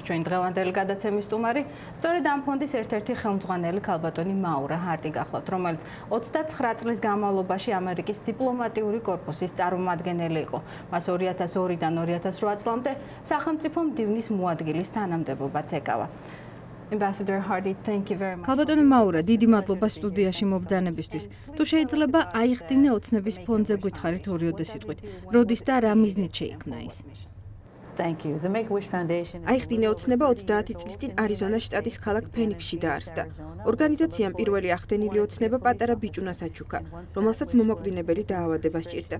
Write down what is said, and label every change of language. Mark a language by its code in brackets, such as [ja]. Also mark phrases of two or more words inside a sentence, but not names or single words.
[ka] ჩვენ დღევანდელი გადაცემის სტუმარი სწორედ ამ ფონდის ერთ-ერთი ხელმძღვანელი ქალბატონი მაურა ჰარტი გახლავთ, რომელიც 29 წლის განმავლობაში ამერიკის დიპლომატიური კორპუსის წარმომადგენელი იყო. მას 2002-დან 2008 წლამდე სახელმწიფო მდივნის მოადგილის თანამდებობაც ეკავა. [en] Ambassador Hardy, thank you very much. [ka] ქალბატონი მაურა, დიდი მადლობა სტუდიაში მობრძანებისთვის. თუ შეიძლება აიხდინე ოცნების ფონდზე გითხარით ორიოდე სიტყვით. როდის და რა მიზნით შეიქმნა ის? [en] Thank you. The Make-A-Wish Foundation. [ka] აიხდინე ოცნება 30 წლის წინ არიზონას შტატის ქალაქ ფენიქსში დაარსდა. ორგანიზაციამ პირველი ახდენილი ოცნება პატარა ბიჭუნას აჩუქა, რომელსაც მომაკვდინებელი დაავადება სჭირდა.